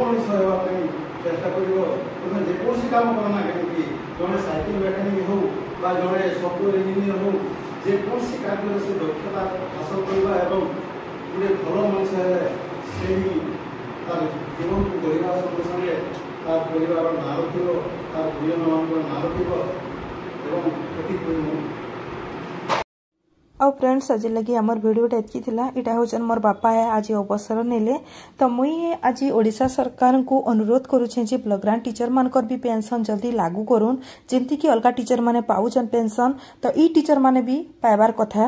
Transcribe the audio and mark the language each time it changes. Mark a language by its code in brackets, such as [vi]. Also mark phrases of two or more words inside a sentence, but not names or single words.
[or] ମଣିଷ ହେବା ପାଇଁ ଚେଷ୍ଟା କରିବ ତୁମେ ଯେକୌଣସି କାମ କର ନା କାହିଁକି ଜଣେ ସାଇକେଲ ମେକାନିକ୍ ହେଉ ବା ଜଣେ ସଫ୍ଟୱେୟାର ଇଞ୍ଜିନିୟର ହେଉ ଯେକୌଣସି କାର୍ଯ୍ୟରେ ସେ ଦକ୍ଷତା ହାସଲ କରିବା ଏବଂ ଗୋଟେ ଭଲ ମଣିଷ ହେଲେ ସେହି ତାର ଜୀବନକୁ ଗଢ଼ିବା ସଙ୍ଗେ ସଙ୍ଗେ ତାର ପରିବାର ନାଁ ରଖିବ ତାର ଗୁରୁଜନମାନଙ୍କର ନାଁ ରଖିବ ଏବଂ ଏଠି କହିବ। ଆଉ ଫ୍ରେଣ୍ଡସ ଆଜି ଲାଗି ଆମର ଭିଡିଓଟା ଏତିକି ଥିଲା ଇଟା ହଉଛନ୍ତି ମୋର ବାପା ହେ ଆଜି ଅବସର ନେଲେ ତ ମୁଇଁ ଆଜି ଓଡ଼ିଶା ସରକାର କୁ ଅନୁରୋଧ କରୁଛି ଯେ [en] block grant teacher [or] ମାନଙ୍କର ବି ପେନସନ ଜଲଦି ଲାଗୁ କରନ୍ତୁ ଯେମିତି କି ଅଲଗା ଟିଚର ମାନେ ପାଉଛନ୍ତି ପେନସନ ତ ଏ ଟିଚର ମାନେ ବି ପାଇବାର କଥା।